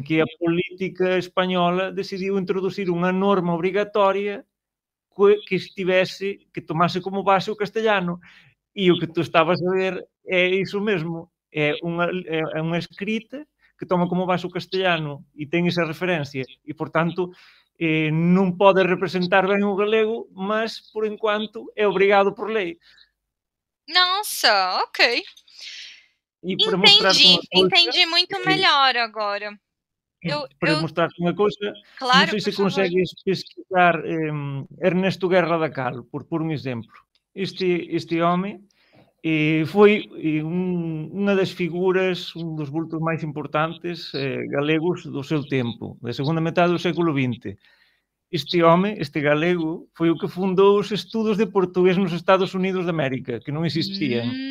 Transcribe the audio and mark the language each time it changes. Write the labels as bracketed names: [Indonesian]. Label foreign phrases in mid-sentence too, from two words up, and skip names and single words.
[Galician] en que a política española decidiu introducir unha norma obrigatoria que estivese, que tomase como base o castellano. E o que tu estabas a ver é iso mesmo, é unha escrita que toma como base o castellano e ten esa referencia e, por tanto, non pode representar ben o galego, [Portuguese] mas, por enquanto, é obrigado por lei. Nossa, ok. E para mostrar-te Entendi, [Galician] unha coisa, [Portuguese] entendi muito eh, melhor agora. para Eu, [Galician] mostrar-te unha coisa, non [Portuguese] claro, [Galician] sei [Portuguese] por [Galician] se [Portuguese] favor. [Galician] consegues pesquisar Ernesto Guerra da Cal, por un exemplo. Este home foi unha das figuras, un dos vultos máis importantes galegos do seu tempo, da segunda metade do século XX. Este home, este galego, foi o que fundou os estudos de portugués nos Estados Unidos de América, que non existían.